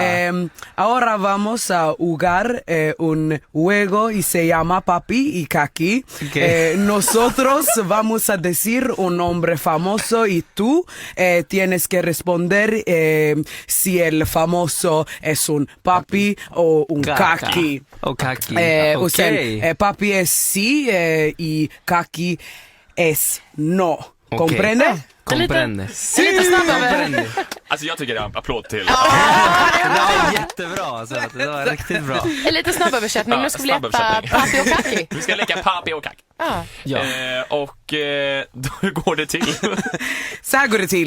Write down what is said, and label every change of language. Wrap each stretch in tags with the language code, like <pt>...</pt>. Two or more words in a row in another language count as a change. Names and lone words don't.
<es>Ahora vamos a jugar un juego y se llama Papi y Kaki. Okay. Nosotros vamos a decir un nombre famoso y tú tienes que responder si el famoso es un papi o un kaki. O kaki.</es> <sv>Och sen,</sv> <es>papi es sí y kaki es no. Okay. Comprende? Comprende.</es> <sv>Lite snabbare. Alltså jag tycker det är en applåd till. Det var jättebra, alltså. Det var riktigt bra. En lite snabböversättning. Nu ska vi leka snabböversättning. Papi och Kaki. Vi ska leka Papi och Kaki. Ja. Då går det till. Så här går det till.</sv>